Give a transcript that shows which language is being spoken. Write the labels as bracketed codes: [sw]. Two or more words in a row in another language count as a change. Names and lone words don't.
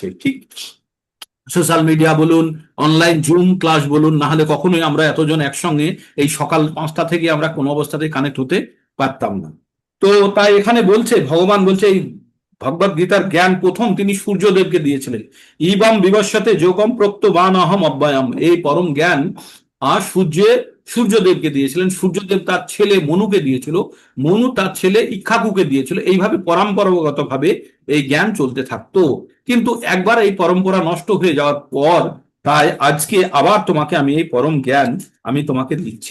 [bn] ঠিক, [en] social media [bn] বলুন, [en] online Zoom class [bn] বলুন, না হলে কখনোই আমরা এতজন একসঙ্গে এই সকাল 5টা থেকে আমরা কোনো অবস্থাতেই কানেক্ট হতে পারতাম না। তো তাই এখানে বলছে, ভগবান বলছে এই ভগবদ গীতার জ্ঞান প্রথম তিনি সূর্যদেবকে দিয়েছিলেন। [sa] ইবম বিবস্বতে যোগম প্রত্যবান অহম অব্যয়ম, [bn] এই পরম জ্ঞান আর সূর্যদেবকে দিয়েছিলেন। সূর্যদেব তার ছেলে মনুকে দিয়েছিল, মনু তার ছেলে ইক্ষ্বাকুকে দিয়েছিল। এইভাবে পরম্পরাগত ভাবে এই জ্ঞান চলতে থাকতো। কিন্তু একবার এই পরম্পরা নষ্ট হয়ে যাওয়ার পর, তাই আজকে আবার তোমাকে আমি এই পরম জ্ঞান আমি তোমাকে দিচ্ছি।